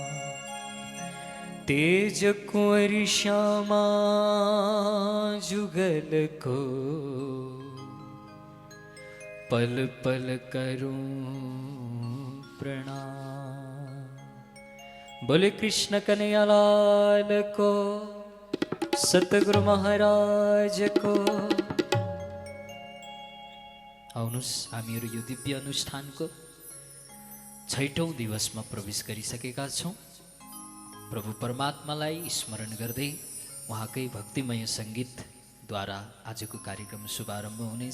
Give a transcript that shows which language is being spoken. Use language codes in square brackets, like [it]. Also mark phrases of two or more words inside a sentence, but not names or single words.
[hi] तेज कुंवरी श्यामा जुगल को पल पल करूं प्रणाम। बोले कृष्ण कन्हैया लाल को, सतगुरु महाराज को। [ne] आउनुस् हामीहरू यो दिव्य अनुष्ठानको छैटौं दिवसमा प्रवेश गरिसकेका छौं। प्रभु परमात्मालाई स्मरण गर्दै उहाँकै भक्तिमय सङ्गीतद्वारा आजको कार्यक्रम शुभारम्भ हुनेछ।